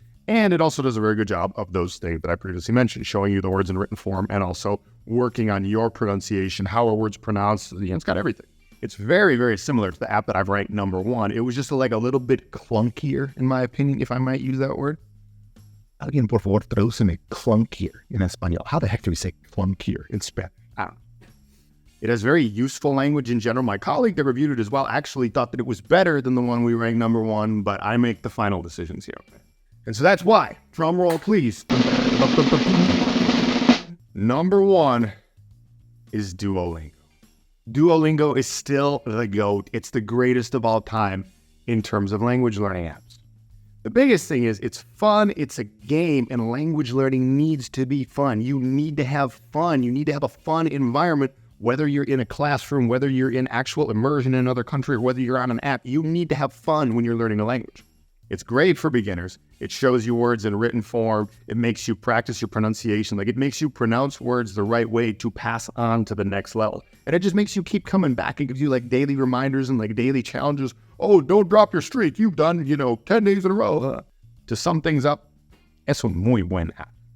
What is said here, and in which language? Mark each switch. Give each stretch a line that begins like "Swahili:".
English: And it also does a very good job of those things that I previously mentioned, showing you the words in written form and also working on your pronunciation, how are words pronounced. It's got everything. It's very, very similar to the app that I've ranked number one. It was just like a little bit clunkier, in my opinion, if I might use that word.
Spanish: Alguien, por favor, tradúceme clunkier in español.
English: How the heck do we say clunkier in Spanish? I don't know. It has very useful language in general. My colleague that reviewed it as well actually thought that it was better than the one we ranked number one, but I make the final decisions here. And so that's why, drum roll please, number one is Duolingo. Duolingo is still the GOAT. It's the greatest of all time in terms of language learning apps. The biggest thing is it's fun, it's a game, and language learning needs to be fun. You need to have fun. You need to have a fun environment, whether you're in a classroom, whether you're in actual immersion in another country, or whether you're on an app. You need to have fun when you're learning a language. It's great for beginners. It shows you words in written form. It makes you practice your pronunciation. Like, it makes you pronounce words the right way to pass on to the next level. And it just makes you keep coming back. It gives you like daily reminders and like daily challenges. Oh, don't drop your streak. You've done, 10 days in a row. To sum things up,
Spanish: es un muy buen app.